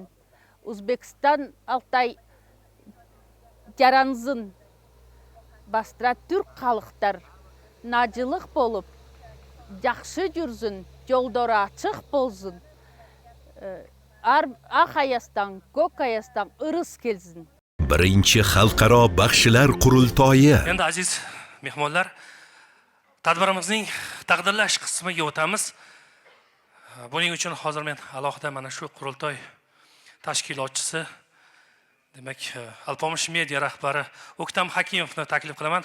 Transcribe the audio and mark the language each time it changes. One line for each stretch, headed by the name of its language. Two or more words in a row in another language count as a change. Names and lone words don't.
Southern Altai: Uzbekistan Алтай жаранзын бастыра түрк қалықтар нажылық болып, жақшы жүрзін, жолдары ачық болзын. Ақ аястан, көк аястан ырыс келзін.
Uzbek: Birinchi xalqaro baxshilar qurultoyi. Endi aziz mehmonlar, tadbirimizning taqdirlash qismiga o'tamiz. Buning uchun hozir men alohida mana shu qurultoy tashkilotchisi, demak, Alpomish media rahbari Uktam Hakimovni taklif qilaman.